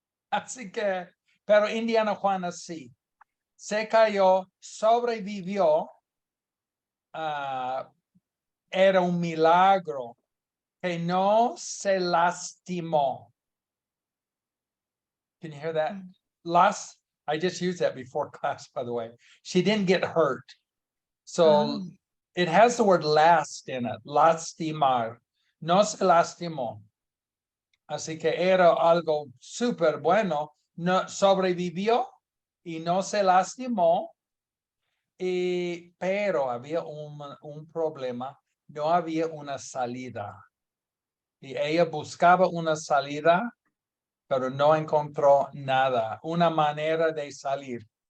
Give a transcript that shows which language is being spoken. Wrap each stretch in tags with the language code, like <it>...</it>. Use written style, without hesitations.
<es>Así que, pero Indiana Juana sí. Se cayó, sobrevivió. Era un milagro que no se lastimó.</es> <en>Can you hear that? I just used that before class, by the way. She didn't get hurt. So it has the word last in it, lastimar.</en> <es>No se lastimó. Así que era algo súper bueno. No, sobrevivió y no se lastimó. Pero había un problema. No había una salida. Y ella buscaba una salida, pero no encontró nada, una manera de salir.</es>